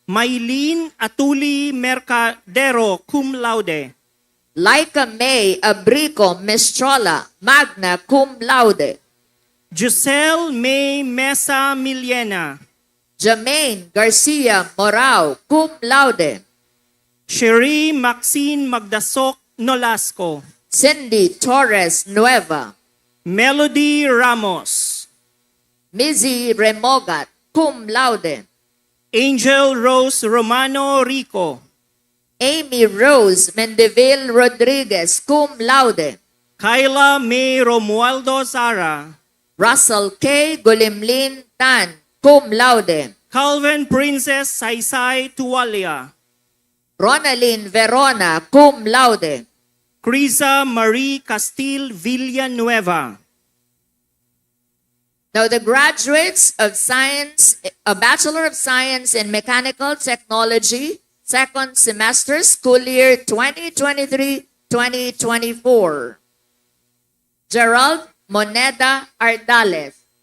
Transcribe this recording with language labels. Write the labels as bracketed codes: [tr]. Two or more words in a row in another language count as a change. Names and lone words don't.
[en] Maylene Atuli Mercadero, [la] cum laude. [en] Laika May Abrico Mestrola, [la] magna cum laude. [en] Giselle May Mesa Millena. Jermaine Garcia Morao, [la] cum laude. [en] Sherry Maxine Magdasok Nolasco. Cindy Torres Nueva. Melody Ramos. Mizzy Remogat, [la] cum laude. [en] Angel Rose Romano Rico. Amy Rose Mendeville Rodriguez, [la] cum laude. [en] Kyla May Romualdo Zara. Russell K. Gulimlin Tan, [la] cum laude. [en] Calvin Princess Saysay Tuwalia. Ronaldin Verona, [la] cum laude. [en] Crisa Marie Castil Villanueva. Now the graduates of science, a Bachelor of Science in Mechanical Technology, second semester, school year 2023-2024. Gerald Moneda Ardales.